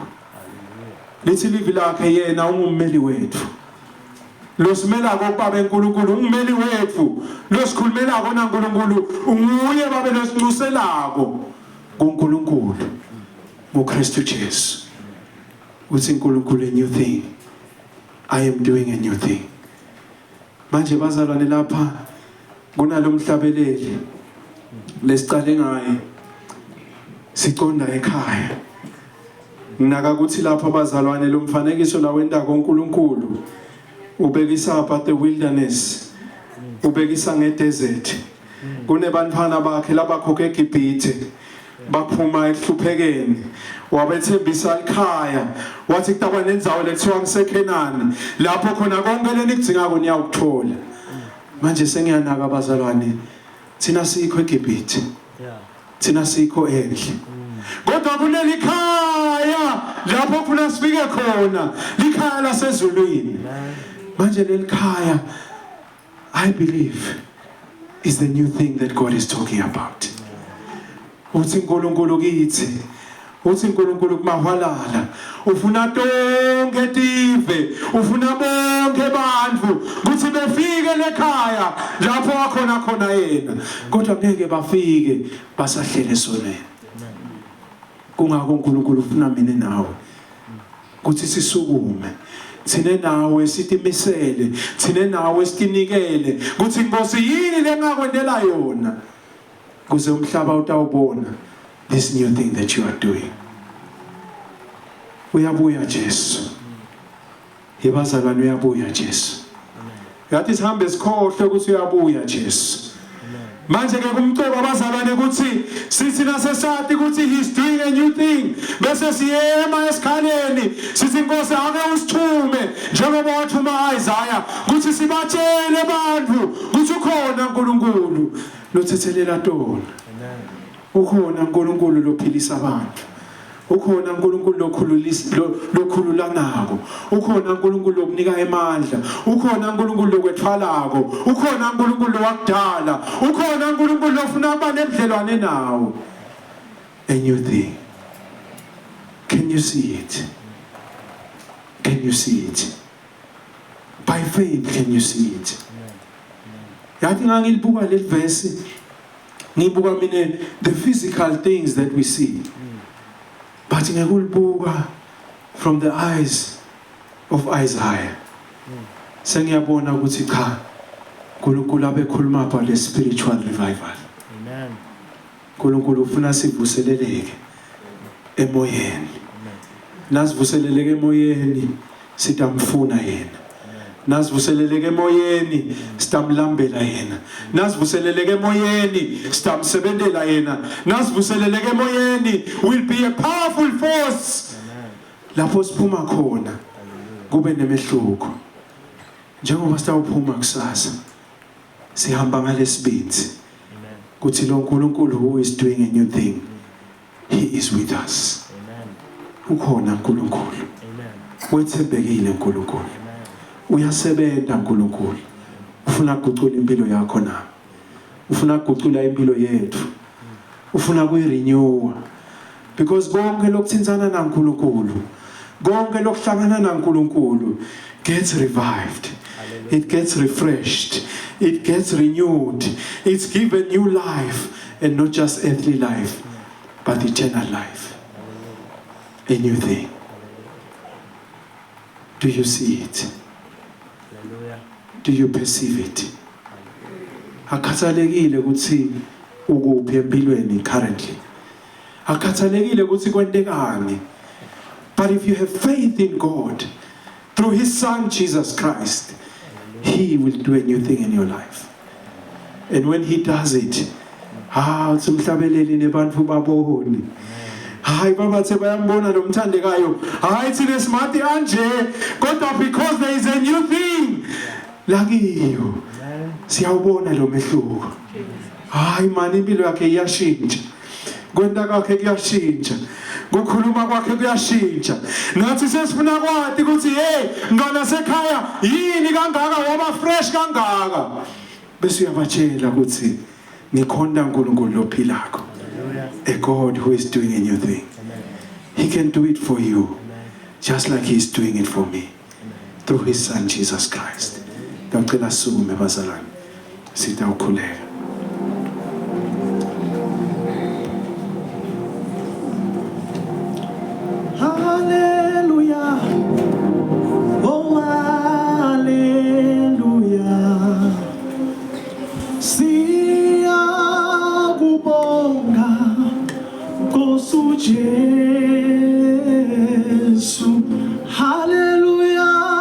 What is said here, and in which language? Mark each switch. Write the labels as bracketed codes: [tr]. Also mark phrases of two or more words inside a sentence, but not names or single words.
[zu] Lithi livi lakhe yena ungummeli wethu. Losimela koBaba eNkulunkulu ummeli wethu losikhulumelako naNkulunkulu unguye babe losincuselako kuNkulunkulu ngoKristu Jesu. Uthi uNkulunkulu [en] a new thing. I am doing a new thing. [zu] Manje bazalwane lapha kunalomhlabeleli lesicale ngaye siqonda ekhaya. Nginaka ukuthi lapha bazalwane lo mfanekiso la wenda koNkulunkulu ubekisa apha [en] the wilderness [zu] ubekisa ngedesert kunebantwana bakhe labakhokhe eGibhithe baphuma ehluphekeni wabethembisa ikhaya wathi kutakwa nendzawo lethiwa ngiseKhenani lapho khona konke lenikudzinga niyakuthola. Manje sengiyanaka abazalwane thina sikho eGibhithe thina sikho endle kodwa kuleli khaya lapho kuna sifike khona likhaya lasezulwini. Manje leli khaya [en] I believe is the new thing that God is talking about. [zu] Uthi uNkulunkulu kithi uthi uNkulunkulu kumahwalala ufuna tonke tive ufuna bonke bantfu kuthi befike lekhaya lapho wakhona khona yena kodwa ngeke bafike basahlele sonene. Kungako uNkulunkulu ufuna mina nawe kuthi sisukume thine nawe sitimisele thine nawe sitinikele kuthi Nkosi yini lengakwendela yona kuze umhlaba utawubona [en] this new thing that you are doing. [zu] Uyabuya Jesu. Yebazalwane uyabuya Jesu. Yathi sihambe sikhohle ukuthi uyabuya Jesu. Manje ke kumcebo abazalwane ukuthi sithi nasesathi ukuthi [en] he's doing a new thing [zu] bese siyema esikhaleni sithi Nkosi ake usithume njengoba wathuma Isaiah ukuthi sibatshele abantu ukuthi ukhona uNkulunkulu lothethelela tona. Ukhona uNkulunkulu lophilisa abantu. Ukhona uNkulunkulu lokhulula nako. Ukhona uNkulunkulu lokunika amandla. Ukhona uNkulunkulu lokwethwalako. Ukhona uNkulunkulu wakudala. Ukhona uNkulunkulu lofuna abane ebudlelwane nawo. [en] A new thing. Can you see it? Can you see it? By faith can you see it? [zu] yathi ngangilibuka leli [en] verse [zu] ngibuka mina [en] the physical things that we see, but ngekulibuka from the eyes of Isaiah [zu] sengiyabona ukuthi cha uNkulunkulu abekhuluma [en] about le spiritual revival. Amen. [zu] uNkulunkulu ufuna sivuseleleke emoyeni. Nasivuseleleke emoyeni sitamfuna yena. Nasivuseleleke emoyeni sitamlambela yena. Nasivuseleleke emoyeni sitamsebenzela yena. Nasivuseleleke emoyeni [en] will be a powerful force. [zu] Lapho siphuma khona kube nemehluko. Njengoba sitawuphuma kusasa sihamba ngalesibindi kuthi lo uNkulunkulu [en] who is doing a new thing, he is with us. [zu] Ukhona uNkulunkulu. Wethembekile uNkulunkulu. Uyasebenza uNkulunkulu. Ufuna ukugucula impilo yakho na. Ufuna ukugucula impilo yethu. Ufuna kuyirenew. Because konke lokuthinzana naNkulunkulu, konke lokuhlangana naNkulunkulu [en] gets revived. It gets refreshed. It gets renewed. It's given new life, and not just earthly life, but eternal life. A new thing. Do you see it? Hallelujah. Do you perceive it? [zu] Akhathalekile ukuthi ukuphi empilweni currently. Akhathalekile ukuthi kwentekani. [en] But if you have faith in God through his son Jesus Christ, he will do a new thing in your life. And when he does it, [zu] utsimhlabeleli nebantfu baboni. Hayi babathe bayambona lo mthandekayo. Hayi thina simathi anje kodwa [en] because there is a new thing [zu] lakiyo. Siyawubona lo mehluko. Hayi mani impilo yakhe iyashintsha. Kwenta kwakhe kuyashintsha. Kukhuluma kwakhe kuyashintsha. Nathi sesifuna kwathi ukuthi hey ngana sekhaya yini kangaka waba fresh kangaka. Bese uyabatshela ukuthi ngikhonda uNkulunkulu lophilako. [en] A God who is doing a new thing. He can do it for you just like he's doing it for me through his son Jesus Christ. [zu] Ngicela sukume bazalwane. Sitawukhuleka. [en] Hallelujah. Oh, hallelujah. [zu] Siyakubonga Nkosi Jesu. [en] Hallelujah.